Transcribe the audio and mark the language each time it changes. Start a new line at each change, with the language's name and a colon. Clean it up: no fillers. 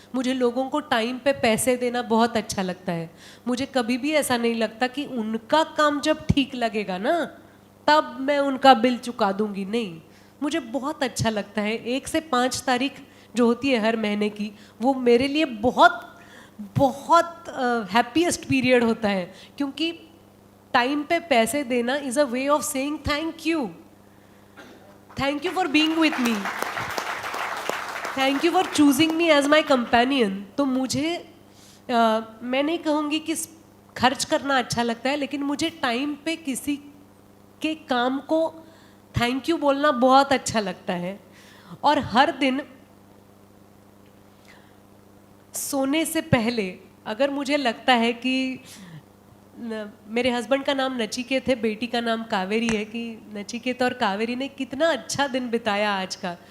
Hindi: मुझे लोगों को टाइम पे पैसे देना बहुत अच्छा लगता है। मुझे कभी भी ऐसा नहीं लगता कि उनका काम जब ठीक लगेगा ना तब मैं उनका बिल चुका दूंगी, नहीं। मुझे बहुत अच्छा लगता है 1 से 5 तारीख जो होती है हर महीने की, वो मेरे लिए बहुत बहुत हैप्पीएस्ट पीरियड होता है क्योंकि टाइम पे पैसे देना
English: Is a way of saying thank you. Thank you for being with me. Thank you for choosing me as my companion.
Hindi: तो मुझे मैं नहीं कहूँगी कि खर्च करना अच्छा लगता है, लेकिन मुझे टाइम पे किसी के काम को थैंक यू बोलना बहुत अच्छा लगता है। और हर दिन सोने से पहले अगर मुझे लगता है कि मेरे हस्बैंड का नाम नचिकेत है, बेटी का नाम कावेरी है, कि नचिकेत और कावेरी ने कितना अच्छा दिन बिताया आज का।